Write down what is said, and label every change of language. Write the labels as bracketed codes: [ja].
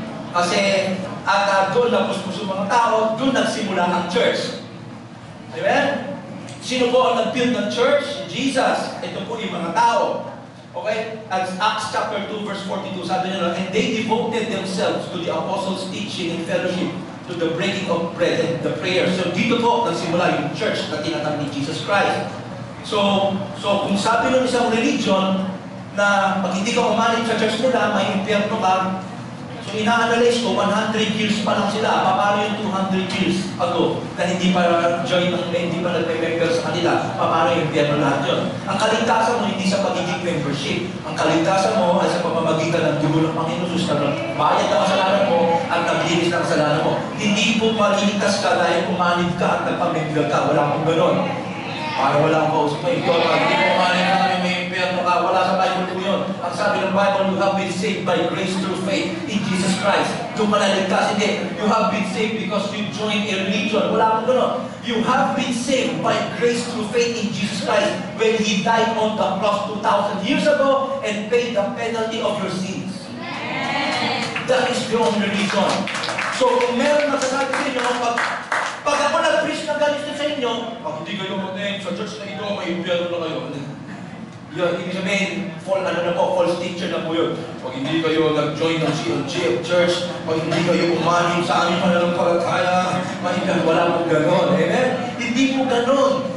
[tl] Kasi at doon napuspuso mga tao, doon nagsimula ang church. Amen? Sino po ang nag-build ng church? Jesus. Ito po yung mga tao. Okay? [en] As Acts chapter 2 verse 42, [tl] sabi nila, [en] and they devoted themselves to the apostles' teaching and fellowship, to the breaking of bread and the prayer. [tl] So dito po nagsimula yung church na tinatag ni Jesus Christ. So kung sabi ng isang religion na pag hindi ka umalit sa church nila, may impyerno ka, so ina-analyze ko, 100 years pa lang sila. Paano yung 200 years ago na hindi pa join ng hindi pa nagme-member sa kanila? Paano yung impyerno lahat yun? Ang kaligtasan mo hindi sa pagiging membership. Ang kaligtasan mo ay sa pamamagitan ng dugo ng Panginoon Jesus na bayad ng kasalanan mo at naglinis ng kasalanan mo. Hindi po maliligtas ka dahil umanib ka at nagpamember ka. Wala akong ganon. Para wala akong kausap mo. Ito, pag hindi mo umanib ka, may impyerno ka. Wala sa Bible po yun. Ang sabi ng Bible, [en] you have been saved by grace through faith in Jesus Christ. [tl] Doon ka naligtas. Hindi. [en] You have been saved because you joined a religion. [tl] Wala akong ganon. [en] You have been saved by grace through faith in Jesus Christ when He died on the cross 2,000 years ago and paid the penalty of your sins. That is the only reason. [tl] So, kung meron nagsasabi sa inyo, pag ako nag-preach na ganito sa inyo, pag hindi kayo mag-name sa church na ito, may impyerno na kayo. Yun, ibig sabihin, false teacher na po yun. Pag hindi kayo nag-join ng CLG of church, pag hindi kayo umanin sa aming pananampalataya, wala po gano'n. Amen? Hindi po gano'n.